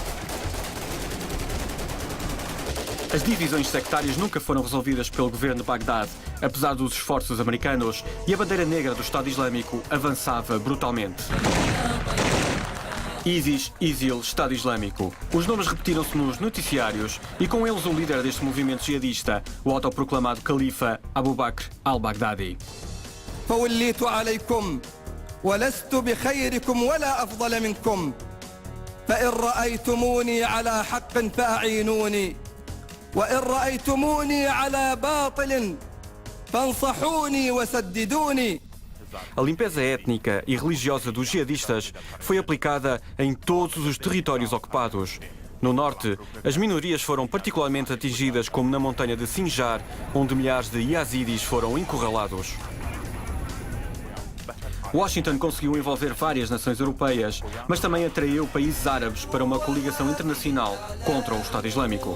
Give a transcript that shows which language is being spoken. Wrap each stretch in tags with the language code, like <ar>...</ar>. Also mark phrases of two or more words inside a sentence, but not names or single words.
<pt>As divisões sectárias nunca foram resolvidas pelo governo de Bagdade, apesar dos esforços americanos, e a bandeira negra do Estado Islâmico avançava brutalmente. ISIS, ISIL, Estado Islâmico. Os nomes repetiram-se nos noticiários e com eles o líder deste movimento jihadista, o autoproclamado califa Abu Bakr al-Baghdadi.</pt> <ar>فوليت عليكم ولست بخيركم ولا أفضل منكم فإن رأيتموني على حق فأعينوني وإن رأيتموني على باطل فانصحوني وسددوني.</ar> <pt>A limpeza étnica e religiosa dos jihadistas foi aplicada em todos os territórios ocupados. No norte, as minorias foram particularmente atingidas, como na montanha de Sinjar, onde milhares de yazidis foram encurralados. Washington conseguiu envolver várias nações europeias, mas também atraiu países árabes para uma coligação internacional contra o Estado Islâmico.</pt>